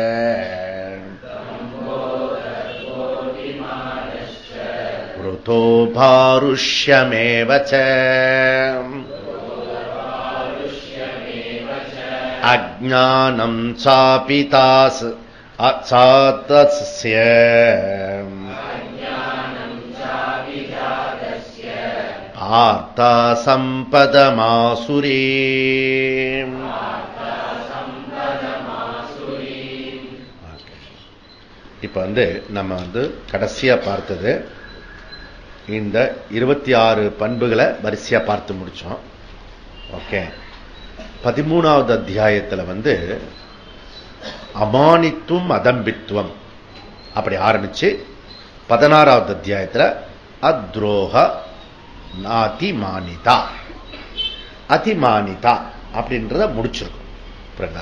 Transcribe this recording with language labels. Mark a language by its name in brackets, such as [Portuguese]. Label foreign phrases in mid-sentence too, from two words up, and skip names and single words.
[Sanskrit] वृथो पारुष्यमेव च अज्ञानं चापि तस्य पार्थ सम्पदमासुरी. [Tamil] இப்ப நம்ம கடைசியா பார்த்தது இந்த 26 பண்புகளை வரிசையா பார்த்து முடிச்சோம். ஓகே. 13வது அத்தியாயத்துல [Sanskrit] अमानित्वम् अदम्भित्वम् [Tamil] அப்படி ஆரம்பிச்சு 16வது அத்தியாயத்துல [Sanskrit] अद्रोहो अतिमानिता अतिमानिता [Tamil] அப்படின்றத முடிச்சிருக்கும்.